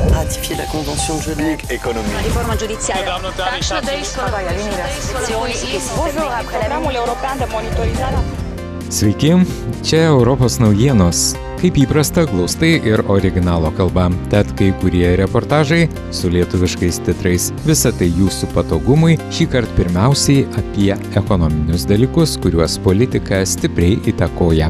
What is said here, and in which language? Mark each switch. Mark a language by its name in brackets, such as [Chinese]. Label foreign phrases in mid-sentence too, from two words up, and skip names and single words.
[French] ratifier la Convention de Genève. Économie. [Italian] Riforma giudiziaria. [Romanian] Programul european de monitorizare. [Lithuanian] Sveiki, čia Europos naujienos. Kaip įprasta, glaustai ir originalo kalba. Tad kai kurie reportažai su lietuviškais titrais. Visa tai jūsų patogumui, šįkart pirmiausiai apie ekonominius dalykus, kuriuos politika stipriai įtakoja.